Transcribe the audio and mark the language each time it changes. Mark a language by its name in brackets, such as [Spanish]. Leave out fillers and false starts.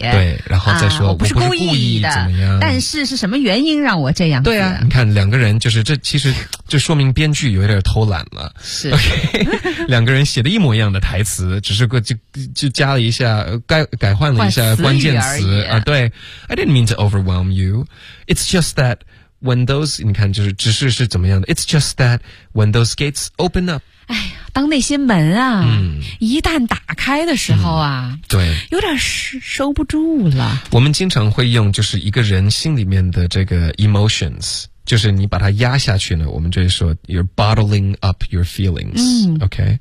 [Chinese] 对，然后再说，我不是故意的，怎么样，但是什么原因让我这样子。对啊，你看两个人就是这，其实就说明编剧有点偷懒了，是 OK， 两个人写的一模一样的台词，只是就加了一下，改换了一下关键词啊。 [English] 对， I didn't mean to overwhelm you， It's just that when those， [Chinese] 你看就是只是是怎么样的， [English] It's just that when those gates open up， [Chinese] 哎呀，当那些门啊，一旦打开的时候啊，对，有点收不住了。我们经常会用就是一个人心里面的这个 emotions，就是你把它压下去呢，我们就会说 [English] you're bottling up your feelings， [Chinese] OK，